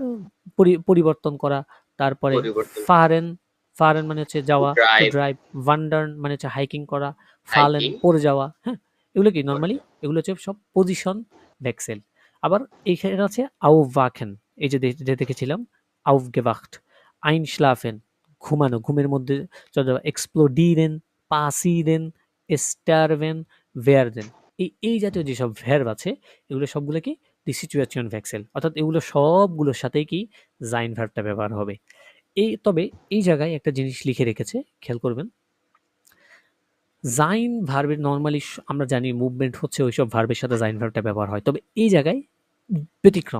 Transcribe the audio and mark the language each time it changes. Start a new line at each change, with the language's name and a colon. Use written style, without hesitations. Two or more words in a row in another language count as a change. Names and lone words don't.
Bangla: উম, পরিবর্তন করা। তারপরে পরিবর্তন করা,
German: fahren, fahren মানে হচ্ছে
English: টু
Bangla: যাওয়া, টু
English: ড্রাইভ,
Bangla: ড্রাইভ, wandern মানে হচ্ছে হাইকিং করা, fallen
English: হাইকিং
Bangla: পড়ে যাওয়া, হ্যাঁ। এগুলো কি করে নর্মালি যাওয়া। এগুলো হচ্ছে সব পজিশন ভেক্সেল। আবার এইখানে আছে aufwachen, এই যে যে দেখেছিলাম aufgewacht, einschlafen ঘুমানো, ঘুমের মধ্যে চলে যাওয়া,
German: explodieren, passieren, starven, werden।
Bangla: এই জাতীয় যেসব ভার্ব আছে এগুলো সবগুলো কি
German: die Situation Wechsel,
Bangla: অর্থাৎ এগুলো সবগুলোর সাথেই কি জাইন ভার্বটা ব্যবহার হবে। তবে এই জায়গায় একটা জিনিস লিখে রেখেছে, খেয়াল করবেন। জাইন ভার্বের নরমালি আমরা জানি মুভমেন্ট হচ্ছে ওইসব ভার্বের সাথে জাইন ভার্বটা ব্যবহার হয়, তবে এই জায়গায় ব্যতিক্রম।